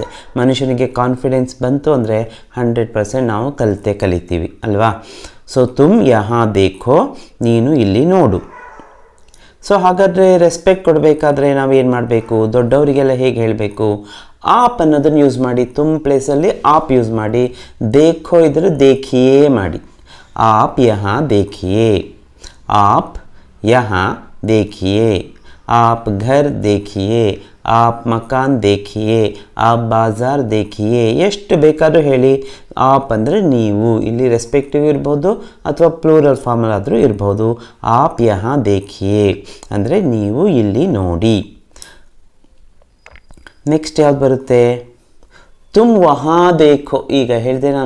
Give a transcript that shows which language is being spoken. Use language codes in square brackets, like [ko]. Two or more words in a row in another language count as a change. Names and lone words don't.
[kn] ಮನುಷ್ಯನಿಗೆ ಕಾನ್ಫಿಡೆನ್ಸ್ ಬಂತು ಅಂದರೆ 100% ನಾವು ಕಲಿತೀವಿ ಅಲ್ವಾ? ಸೊ [hi] तुम यहाँ देखो, [kn] ನೀನು ಇಲ್ಲಿ ನೋಡು. ಸೊ ಹಾಗಾದರೆ ರೆಸ್ಪೆಕ್ಟ್ ಕೊಡಬೇಕಾದ್ರೆ ನಾವೇನು ಮಾಡಬೇಕು? ದೊಡ್ಡವರಿಗೆಲ್ಲ ಹೇಗೆ ಹೇಳಬೇಕು? ಆಪ್ ಅನ್ನೋದನ್ನು ಯೂಸ್ ಮಾಡಿ. ತುಮ್ ಪ್ಲೇಸಲ್ಲಿ ಆಪ್ ಯೂಸ್ ಮಾಡಿ. ದೇಖೋ ಇದ್ರೆ ದೇಖಿಯೇ ಮಾಡಿ. [hi] आप यहाँ देखिए, आप यहाँ देखिए, आप घर देखिए, आप मकान देखिए, आप बाज़ार देखिए. [kn] ಎಷ್ಟು ಬೇಕಾದರೂ ಹೇಳಿ. ಆಪ್ ಅಂದರೆ ನೀವು. ಇಲ್ಲಿ ರೆಸ್ಪೆಕ್ಟಿವ್ ಇರ್ಬೋದು ಅಥವಾ ಪ್ಲೂರಲ್ ಫಾರ್ಮಲ್ಲಾದರೂ ಇರ್ಬೋದು. [hi] आप यहाँ देखिए [kn] ಅಂದರೆ ನೀವು ಇಲ್ಲಿ ನೋಡಿ. ನೆಕ್ಸ್ಟ್ ಯಾವ್ದು ಬರುತ್ತೆ? [hi] तुम वहाँ देखो. [kn] ಈಗ ಹೇಳಿದೆ ನಾನು.